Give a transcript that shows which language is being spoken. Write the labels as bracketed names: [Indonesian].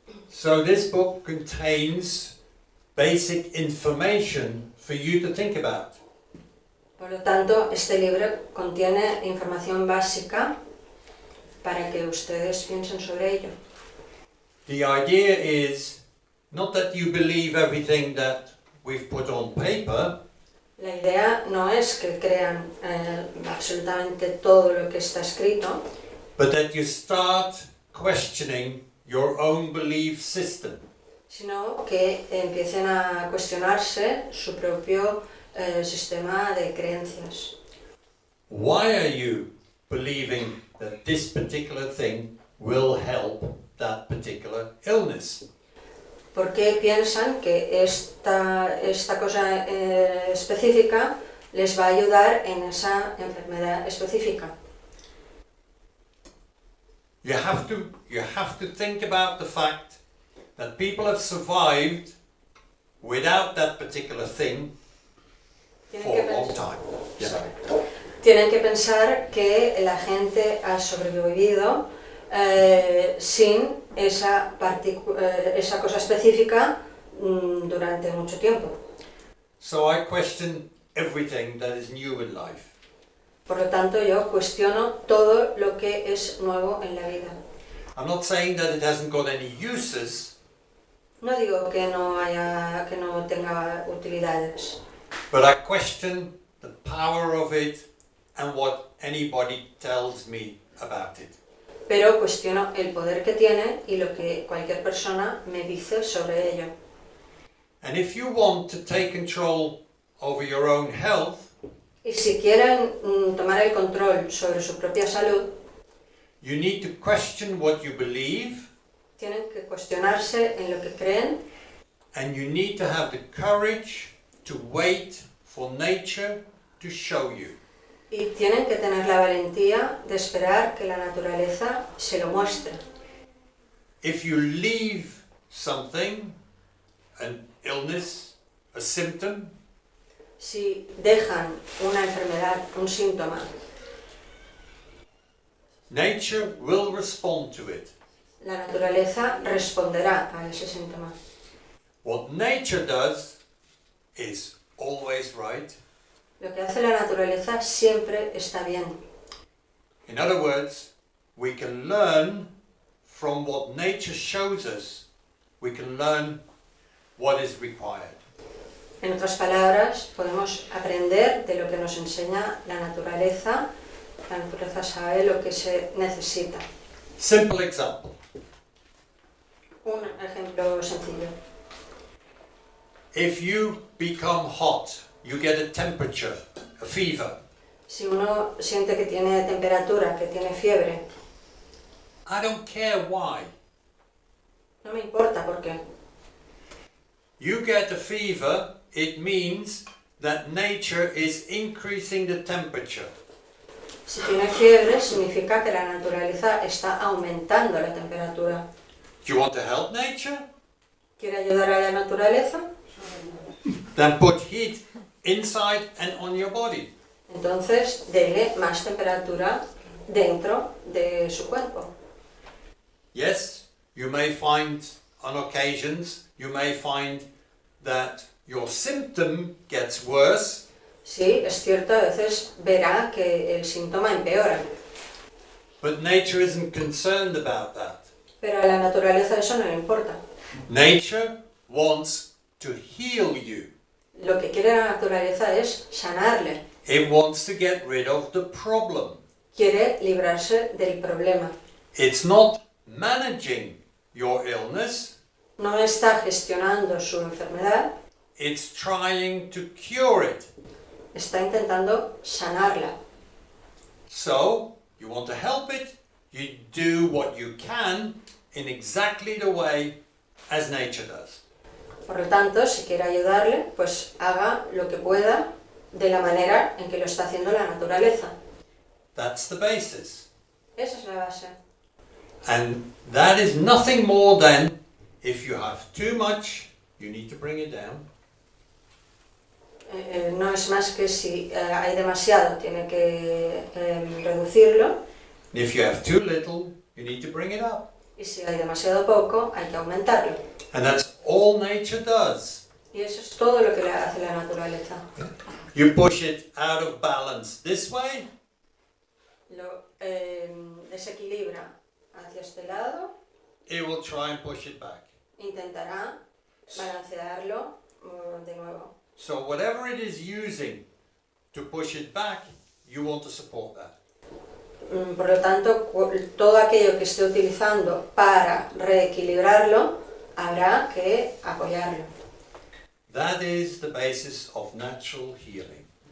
[English] So this book contains basic information for you to think about. [Spanish] Por lo tanto, este libro contiene información básica para que ustedes piensen sobre ello. [English] The idea is not that you believe everything that we've put on paper, [Spanish] La idea no es que crean absolutamente todo lo que está escrito, [English] but that you start questioning your own belief system. [Spanish] sino que empiecen a cuestionarse su propio sistema de creencias. [English] Why are you believing that this particular thing will help that particular illness? [Spanish] ¿Por qué piensan que esta cosa específica les va a ayudar en esa enfermedad específica? [English] You have to think about the fact that people have survived without that particular thing for a long time. Yeah. [Spanish] Tienen que pensar que la gente ha sobrevivido sin esa cosa específica durante mucho tiempo. [English] So I question everything that is new in life. [Spanish] Por lo tanto, yo cuestiono todo lo que es nuevo en la vida. [English] I'm not saying that it hasn't got any uses, [Spanish] No digo que no tenga utilidades, [English] but I question the power of it and what anybody tells me about it. [Spanish] pero cuestiono el poder que tiene y lo que cualquier persona me dice sobre ello. [English] And if you want to take control over your own health, [Spanish] Y si quieren tomar el control sobre su propia salud, [English] you need to question what you believe, [Spanish] tienen que cuestionarse en lo que creen [English] and you need to have the courage to wait for nature to show you. [Spanish] y tienen que tener la valentía de esperar que la naturaleza se lo muestre. [English] If you leave something, an illness, a symptom, [Spanish] Si dejan una enfermedad, un síntoma, [English] nature will respond to it. [Spanish] la naturaleza responderá a ese síntoma. [English] What nature does is always right. [Spanish] Lo que hace la naturaleza siempre está bien. [English] In other words, we can learn from what nature shows us, we can learn what is required. [Spanish] En otras palabras, podemos aprender de lo que nos enseña la naturaleza. La naturaleza sabe lo que se necesita. [English] Simple example. [Spanish] Un ejemplo sencillo. [English] If you become hot, you get a temperature, a fever. [Spanish] Si uno siente que tiene temperatura, que tiene fiebre, [English] I don't care why. [Spanish] no me importa por qué. [English] You get a fever, it means that nature is increasing the temperature. [Spanish] Si tiene fiebre, significa que la naturaleza está aumentando la temperatura. [English] Do you want to help nature? [Spanish] ¿Quiere ayudar a la naturaleza? [English] Then put heat inside and on your body. [Spanish] Entonces, dele más temperatura dentro de su cuerpo. [English] Yes, you may find on occasions, you may find that your symptom gets worse, [Spanish] Sí, es cierto, a veces verá que el síntoma empeora, [English] but nature isn't concerned about that. [Spanish] pero a la naturaleza eso no le importa. [English] Nature wants to heal you. [Spanish] Lo que quiere la naturaleza es sanarle, [English] It wants to get rid of the problem. [Spanish] quiere librarse del problema. [English] It's not managing your illness, [Spanish] No está gestionando su enfermedad, [English] it's trying to cure it. [Spanish] está intentando sanarla. [English] So, you want to help it, you do what you can in exactly the way as nature does. [Spanish] Por lo tanto, si quiere ayudarle, pues haga lo que pueda de la manera en que lo está haciendo la naturaleza. [English] That's the basis. [Spanish] Esa es la base. [English] And that is nothing more than if you have too much, you need to bring it down. [Spanish] No es más que si hay demasiado, tiene que reducirlo, [English] If you have too little, you need to bring it up. [Spanish] y si hay demasiado poco, hay que aumentarlo. [English] And that's all nature does. [Spanish] Y eso es todo lo que le hace la naturaleza. [English] You push it out of balance this way, [Spanish] Lo desequilibra hacia este lado, [English] it will try and push it back. [Spanish] intentará balancearlo de nuevo. [English] So whatever it is using to push it back, you want to support that. [Spanish] Por lo tanto, todo aquello que esté utilizando para reequilibrarlo, habrá que apoyarlo. [English] That is the basis of natural healing.